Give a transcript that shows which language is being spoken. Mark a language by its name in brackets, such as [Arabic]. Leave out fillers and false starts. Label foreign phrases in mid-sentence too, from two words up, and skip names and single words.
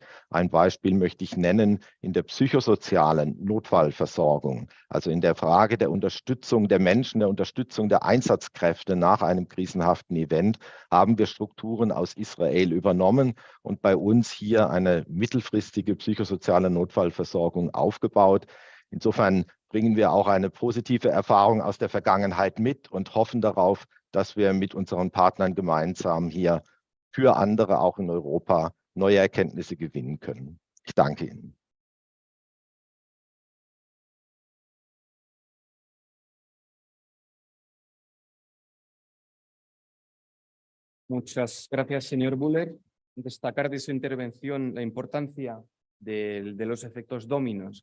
[German] Ein Beispiel möchte ich nennen in der psychosozialen Notfallversorgung, also in der Frage der Unterstützung der Menschen, der Unterstützung der Einsatzkräfte nach einem krisenhaften Event, haben wir Strukturen aus Israel übernommen und bei uns hier eine mittelfristige psychosoziale Notfallversorgung aufgebaut. Insofern bringen wir auch eine positive Erfahrung aus der Vergangenheit mit und hoffen darauf, dass wir mit unseren Partnern gemeinsam hier für andere auch in Europa neue Erkenntnisse gewinnen können. Ich danke Ihnen. [Spanish] Muchas gracias, señor Buller. Destacar de su intervención la importancia de los efectos dominos.